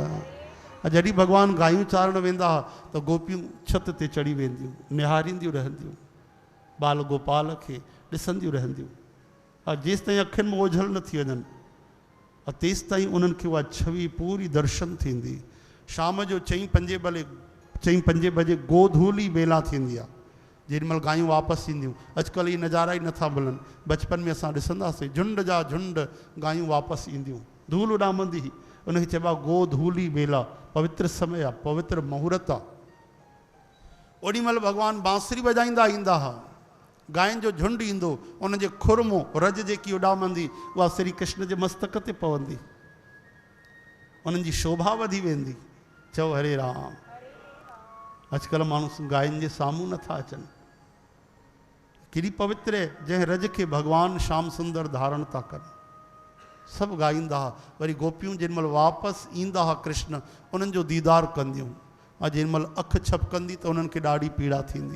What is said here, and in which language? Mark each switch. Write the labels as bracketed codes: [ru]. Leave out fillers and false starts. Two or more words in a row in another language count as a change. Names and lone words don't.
[sd] जॾहिं भगवान गायूं चारण वेंदा हुआ त गोपियूं छत ते चढ़ी वेंदियूं, निहारींदियूं रहंदियूं, बाल गोपाल खे ॾिसंदियूं रहंदियूं। जेसि ताईं अखियुनि में ओझल न थी वञनि, तेसि ताईं उन्हनि खे उहा छवि पूरी दर्शन थींदी। शाम जो 4-5 बजे गोधूली बेला थींदी आहे। जेॾीमहिल गायूं वापसि ईंदियूं, अॼुकल्ह इहे नज़ारा ई नथा मिलनि। बचपन में असां ॾिसंदासीं झुंड जा झुंड गायूं वापसि ईंदियूं, धूल उॾामंदी हुई, उनखे चइबो आहे गो धूली बेला, पवित्र समय आहे, पवित्र मुहूर्त आहे। ओॾीमहिल भॻवानु बांसुरी वॼाईंदा ईंदा हुआ, गांयुनि जो झुंड ईंदो, उनजे खुरमो रज जेकी उॾामंदी उहा श्री कृष्ण जे मस्तक ते पवंदी, उन्हनि जी शोभा वधी वेंदी। चओ हरे राम। अॼुकल्ह माण्हू गायनि जे साम्हूं नथा अचनि। केॾी पवित्र आहे, जंहिं रज खे भॻवानु श्याम सुंदर धारण था कनि। सभु ॻाईंदा हुआ। वरी गोपियूं जेॾीमहिल वापसि ईंदा हुआ कृष्ण, उन्हनि जो दीदार कंदियूं। ऐं जेॾीमहिल अखि छपकंदी त उन्हनि खे ॾाढी पीड़ा थींदी।